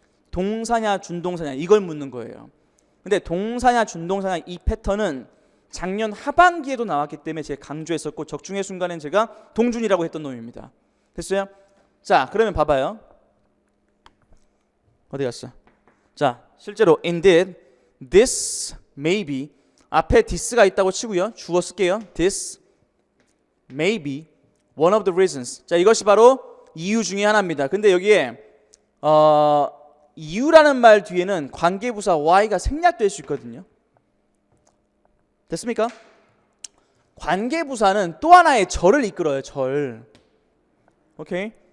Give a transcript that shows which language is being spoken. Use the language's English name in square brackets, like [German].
[Korean] 동사냐 준동사냐 이걸 묻는 거예요. 근데 동사냐 준동사냐 이 패턴은 작년 하반기에도 나왔기 때문에 제가 강조했었고 적중의 순간엔 제가 동준이라고 했던 놈입니다. 됐어요? 자, 그러면 봐봐요. 어디 갔어? 자, 실제로 indeed, this, maybe 앞에 this가 있다고 치고요. 주어 쓸게요. [English] This may be one of the reasons. [Korean] 자, 이것이 바로 이유 중에 하나입니다. 근데 여기에 이유라는 말 뒤에는 관계부사 why가 생략될 수 있거든요. 됐습니까? 관계부사는 또 하나의 절을 이끌어요. 절. 오케이?